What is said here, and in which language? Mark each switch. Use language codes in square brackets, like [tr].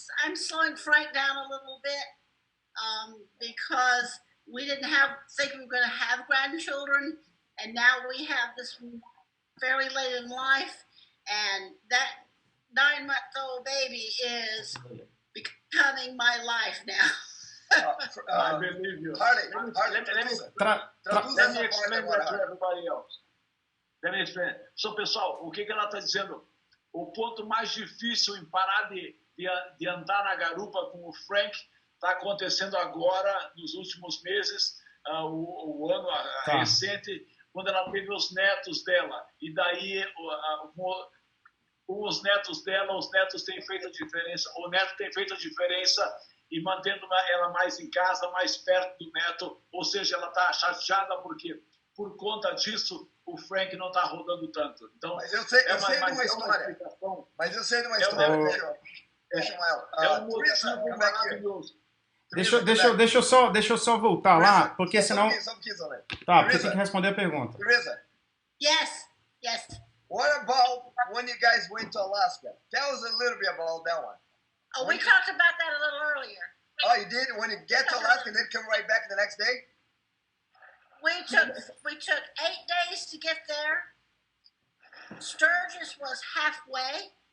[en] I'm slowing Frank down a little bit because we didn't think we were going to have grandchildren, and now we have this fairly late in life, and that 9-month-old baby is becoming my life now. I believe you. Harley, Let me explain that to everybody else. Let me explain. [pt] So, pessoal, o que ela está dizendo? O ponto mais difícil em parar de andar na garupa com o Frank está acontecendo agora, nos últimos meses, o ano recente, quando ela teve os netos dela. E daí, com os netos dela, os netos têm feito a diferença. O neto tem feito a diferença e mantendo ela mais em casa, mais perto do neto. Ou seja, ela está chateada porque, por conta disso, o Frank não está rodando tanto. Então, mas eu sei de uma história. Mas eu sei de uma história. Deixa ela. É um motivo maravilhoso. Deixa eu só voltar lá, porque senão... Tá, porque tem que responder a pergunta. Teresa. [en] Yes. What about when you guys went to Alaska? Tell us a little bit about that one. Oh, we talked about that a little earlier. Oh, you did? When you get to Alaska and then come right back the next day? We took 8 days to get there. Sturgis was halfway.